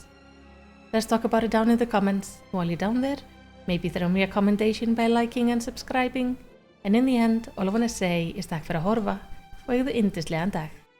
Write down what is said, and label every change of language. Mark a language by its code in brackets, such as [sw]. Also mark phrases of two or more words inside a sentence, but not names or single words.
[en] Let's talk about it down in the comments. While you're down there, maybe throw me a commendation by liking and subscribing, and in the end, all I want to say is [is] takk fyrir að horfa og eigðu yndislegan dag.